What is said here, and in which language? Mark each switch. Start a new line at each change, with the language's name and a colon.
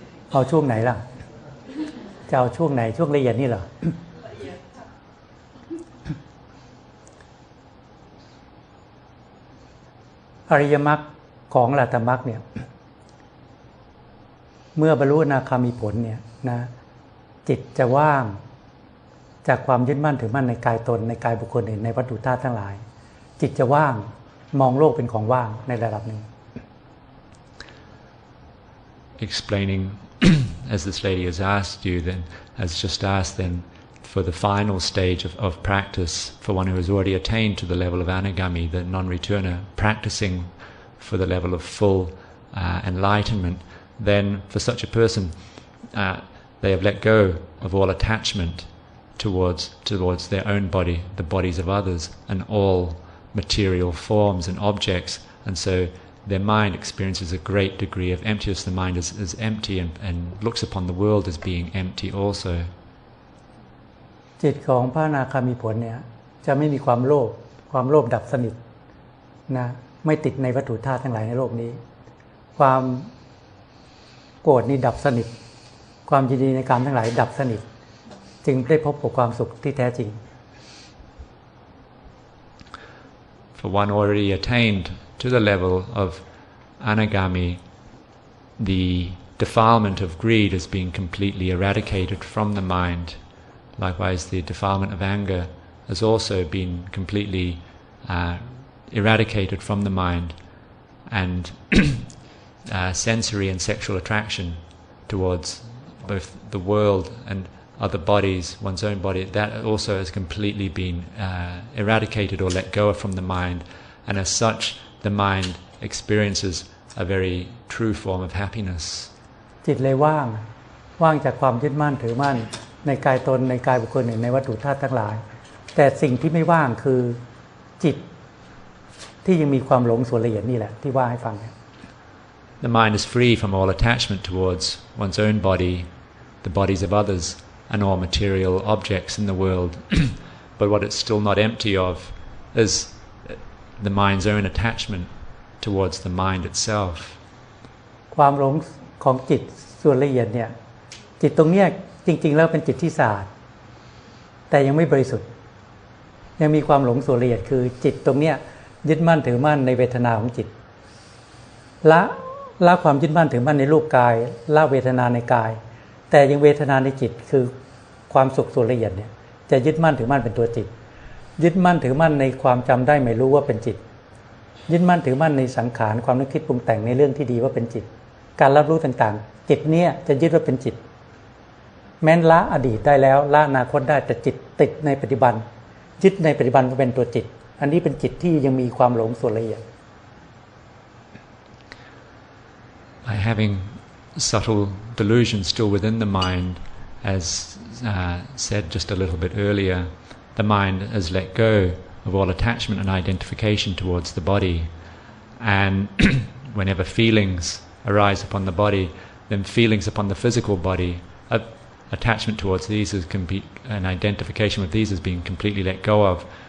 Thai: เอาช่วงไหนล่ะจะเอาช่วงไหนช่วงละเอียดนี่เหรอ อริยมรรคของอรหัตมรรคเนี่ยเมื่อบรรลุอนาคามีผลเนี่ยนะจิตจะว่างจากความยึดมั่นถือมั่นในกายตนในกายบุคคลอื่นในวัตถุธาตุทั้งหลายจิตจะว่างมองโลกเป็นของว่างในระดับหนึ่ง
English: Explaining as this lady has asked you then has just asked then for the final stage of practice for one who has already attained to the level of anagami, the non-returner, practicing for the level of full enlightenment, then for such a person they have let go of all attachment towards their own body, the bodies of others, and all material forms and objects, and so their mind experiences a great degree of emptiness. The mind is empty and looks upon the world as being empty also.
Thai: จิตของพระอนาคามีผลเนี่ยจะไม่มีความโลภดับสนิทนะไม่ติดในวัตถุธาตุทั้งหลายในโลกนี้ความโกรธนี่ดับสนิทความยินดีในกามทั้งหลายดับสนิทจึงได้พบกับความสุขที่แท้จริง
English: For one already attained to the level of anagami, the defilement of greed has been completely eradicated from the mind. Likewise, the defilement of anger has also been completely eradicated from the mind, and sensory and sexual attraction towards both the world and other bodies, one's own body, that also has completely been eradicated or let go of from the mind, and as such the mind experiences a very true form of happiness.
Thai: จิตเลยว่างจากความยึดมั่นถือมั่นในกายตนในกายบุคคลอื่นในวัตถุธาตุทั้งหลายแต่สิ่งที่ไม่ว่างคือจิตที่ยังมีความหลงส่วนละเอียดนี่แหละที่ว่าให้ฟัง
English: The mind is free from all attachment towards one's own body, the bodies of others, and all material objects in the world. But what it's still not empty of is the mind's own attachment towards the mind itself.
Thai: ความหลงของจิตส่วนละเอียดเนี่ยจิตตรงเนี้ยจริงๆแล้วเป็นจิตที่สะอาดแต่ยังไม่บริสุทธิ์ยังมีความหลงส่วนละเอียดคือจิตตรงเนี้ยยึดมั่นถือมั่นในเวทนาของจิต ละความยึดมั่นถือมั่นในรูปกายละเวทนาในกายแต่ยังเวทนาในจิตคือความสุขส่วนละเอียดเนี่ยจะยึดมั่นถือมั่นเป็นตัวจิตยึดมั่นถือมั่นในความจำได้ไม่รู้ว่าเป็นจิตยึดมั่นถือมั่นในสังขารความนึกคิดปรุงแต่งในเรื่องที่ดีว่าเป็นจิตการรับรู้ต่างๆจิตเนี่ยจะยึดว่าเป็นจิตแม้นละอดีตได้แล้วละอนาคตได้แต่จิตติดในปัจจุบันยึดในปัจจุบันว่าเป็นตัวจิตอันนี้เป็นจิตที่ยังมีความหลงส่วนละเอียด
English: By having subtle delusion still within the mind, as said just a little bit earlier, the mind has let go of all attachment and identification towards the body, and whenever feelings arise upon the body, then feelings upon the physical body, attachment towards these and identification with these has been completely let go of.